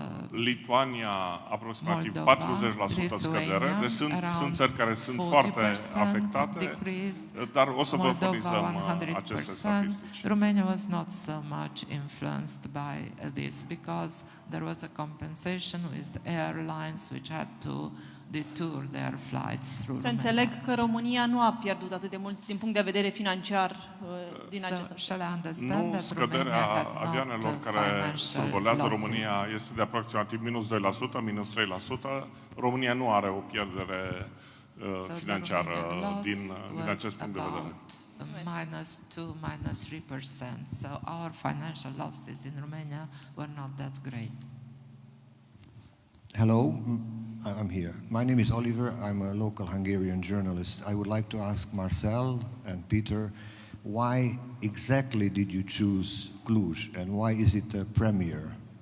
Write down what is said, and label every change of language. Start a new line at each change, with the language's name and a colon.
Romanian: Lituania, aproximativ 40% scădere. Deci sunt țări care sunt foarte afectate, dar o să vă furnizăm aceste statistici.
English: Romania was not so much influenced by this because there was a compensation with airlines which had to detour their flights through
Romanian: Să înțeleg că România nu a pierdut atât de mult din punct de vedere financiar din acest aspect. Nu, scăderea avioanelor care survolează România este de aproximativ minus 2%, minus 3%. România nu are o pierdere financiară din acest punct de vedere. Minus 2, minus 3%.
English: So our financial losses in Romania were not that great. Hello, I'm here. My name is Oliver. I'm a local Hungarian journalist. I would like to ask Marcel and Peter, why exactly did you choose Cluj and why is it a premiere?